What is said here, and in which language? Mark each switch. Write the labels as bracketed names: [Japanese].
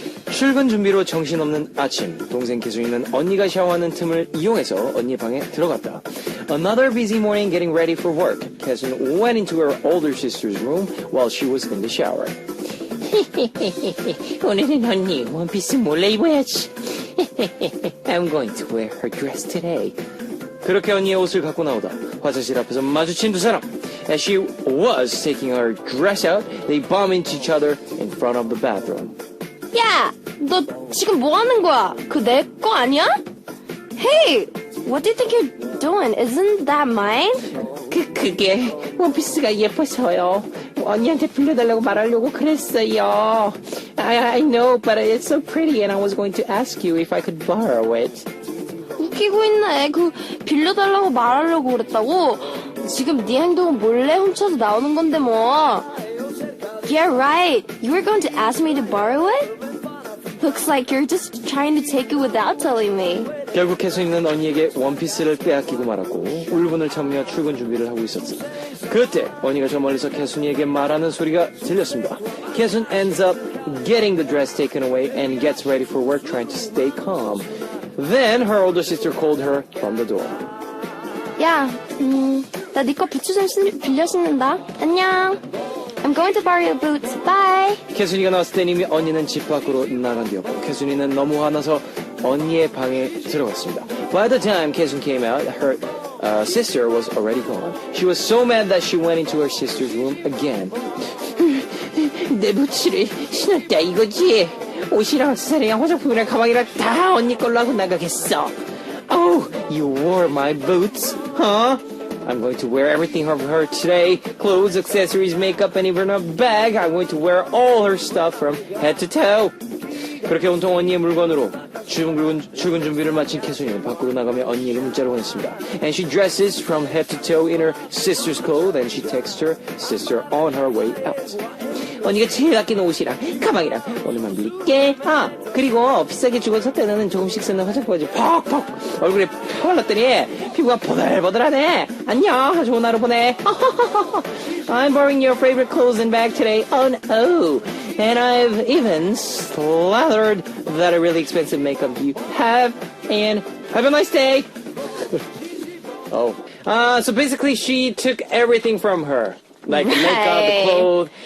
[Korean] 출근 준비로 정신없는 아침. 동생 기순이는 언니가 샤워하는 틈을 이용해서 언니 방에 들어갔다. [English] Another busy morning getting ready for work. Kesun went into her older sister's room while she was in the shower. [Korean] 오늘은 언니 원피스 몰래 입어야지. [English] I'm going to wear her dress today. [Korean] 그렇게 언니의 옷을 갖고 나오다 화장실 앞에서 마주친 두 사람. [English] As she was taking her dress out, they bumped into each other in front of the bathroom. [Korean] 야, 너 지금 뭐 하는 거야? 그 내 거 아니야? [English] Hey, what do you think you're doing? Isn't that mine? [Korean] 그게 원피스가 예뻐서요. 언니한테 빌려달라고 말하려고 그랬어요. [English] I know, but it's so pretty and I was going to ask you if I could borrow it. [Korean] 웃기고 있네. 그 빌려달라고 말하려고 그랬다고? 지금 네 행동은 몰래 훔쳐서 나오는 건데 뭐. [English] Yeah, right. You were going to ask me to borrow it? Looks like you're just trying to take it without telling me. [Korean] 결국 캐순이는 언니에게 원피스를 빼앗기고 말았고 울분을 참으며 출근 준비를 하고 있었어. 그때 언니가 저 멀리서 캐순이에게 말하는 소리가 들렸습니다. [English] 캐순 ends up getting the dress taken away and gets ready for work trying to stay calm. Then her older sister called her from the door. [Korean] 야, 나 네 거 부츠 좀 빌려 신는다. 안녕. [English] I'm going to borrow your boots. Bye. [Korean] 캐순이가 나왔을 때 이미 언니는 집 밖으로 나간 뒤였고 캐순이는 너무 화나서 언니의 방에 들어갔습니다. [English] By the time 캐순 came out, her sister was already gone. She was so mad that she went into her sister's room again. [Korean] 내 부츠를 신었다 이거지. 옷이랑 액세서리랑 화장품이랑 가방이랑 다 언니 걸로 하고 나가겠어. [English] Oh, you wore my boots, huh? I'm going to wear everything of her today. Clothes, accessories, makeup, and even a bag. I'm going to wear all her stuff from head to toe. [Korean] 그렇게 온통 언니의 물건으로 출근 준비를 마친 캐순이는 밖으로 나가며 언니에게 문자를 보냈습니다. [English] And she dresses from head to toe in her sister's clothes and she texts her sister on her way out. [Korean] 언니가 제일 아끼는 옷이랑 가방이랑 오늘만 빌릴게. 아, 그리고 비싸게 주고 살 때는 조금씩 쓰는 화장품까지 퍽퍽 얼굴에 펴발랐더니 피부가 보들보들하네. 안녕, 좋은 하루 보내. [English] I'm borrowing your favorite clothes and bag today. Oh no. And I've even slathered that really expensive makeup you have. And have a nice day. Oh. So basically she took everything from her. Like the makeup, the clothes.